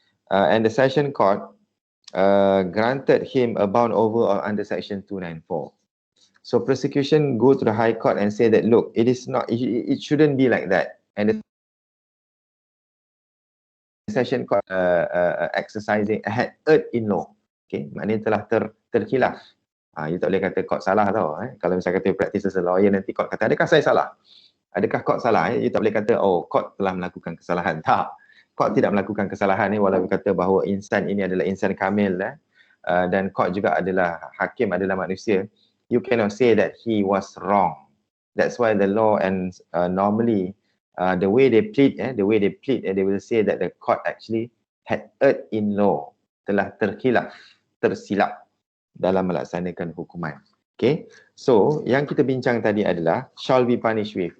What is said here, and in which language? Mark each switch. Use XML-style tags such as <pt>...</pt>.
<en>And the session court granted him a bound over under Section 294. So prosecution go to the High Court and say that, look, it shouldn't be like that. And the session court exercising had erred in law.</en> <ms>Okay, maknanya telah terkhilaf. You tak boleh kata court salah tau. Kalau misalnya kata</ms> <en>practice as a lawyer,</en> <ms>nanti court kata, adakah saya salah? Adakah court salah? You tak boleh kata, oh, court telah melakukan kesalahan. Tak. Court tidak melakukan kesalahan ni, walaupun kata bahawa insan ini adalah insan kamil, dan court juga adalah hakim, adalah manusia.</ms> <en>You cannot say that he was wrong. That's why the law and normally the way they plead, they will say that the court actually had erred in law,</en> <ms>telah tersilap dalam melaksanakan hukuman. Okay, so yang kita bincang tadi adalah</ms> <en>shall be punished with.</en>